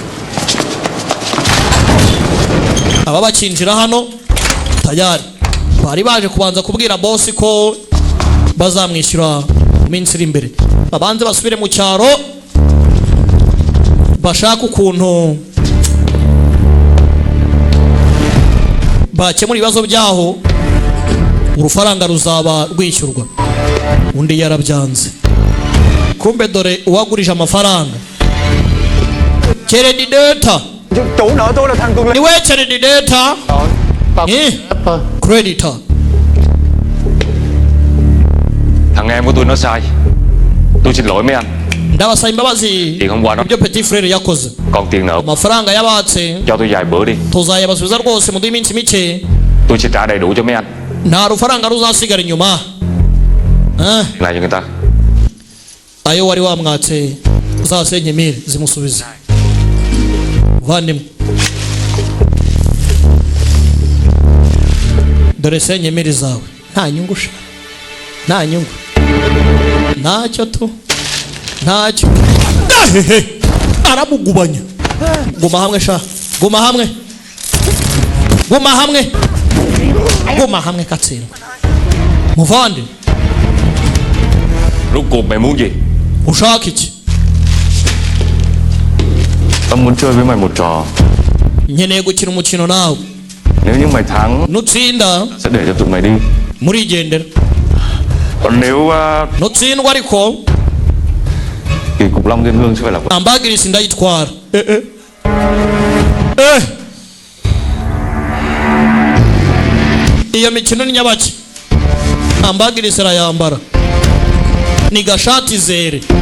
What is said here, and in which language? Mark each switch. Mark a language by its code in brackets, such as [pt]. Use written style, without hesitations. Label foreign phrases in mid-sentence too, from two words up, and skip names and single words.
[rw] Aba bakinjira hano tayari bari baje kubanza kubwira boss ko bazamwishyura iminsi iri imbere, babanze basubire mu cyaro bashaka ukuntu bakemura ibibazo byaho, urufaranga ruzaba rwishyurwa. Undi yarabyanze. Kumbe dore uwagurije amafaranga Creditor. [vi] Chủ nợ tôi là thằng Cường Linh. [rw] Ni we [en] Creditor. Creditor. [vi] Thằng em của tôi nó sai. Tôi xin lỗi mấy anh. [rw] Ndabasaba imbabazi. [vi] Tiền hôm qua nó [rw] ibyo Petit Frere yakoze. [vi] còn tiền nợ. [rw] Amafaranga yabatse [vi] Cho tôi vài bữa đi. [rw] tuzayabasubiza rwose mu minsi mike. [vi] Tôi sẽ trả đầy đủ cho mấy anh. [rw] Nta rufaranga ruzasigara inyuma. [vi] Này cho người ta. [rw] Ayo wari wamwatse uzasenye mire zimusubize. Vandimwe. Dore senye mire zawe. Nta nyungu sha. Nta nyungu. Ntacyo tu. Ntacyo. Aramugubanya. Guma hamwe sha. Guma hamwe. Guma hamwe. Guma hamwe Katsindwa. Muvandi. [vi] Rốt cuộc mày muốn gì? [rw] Ushaka iki? [vi] Tao muốn chơi với mày một trò. [rw] Nkeneye gukina umukino nawe. [vi] Nếu như mày thắng [rw] Nutsinda [vi] sẽ để cho tụi mày đi. [rw] murigendera. [vi] Còn nếu [rw] Nutsindwa ariko [vi] Kỳ Cục Long Thiên Hương sẽ phải là [rw] Ambagirisi ndayitwara. Iyo mikino ni nyabaki? Ambagirisi arayambara. Ni gashati zere.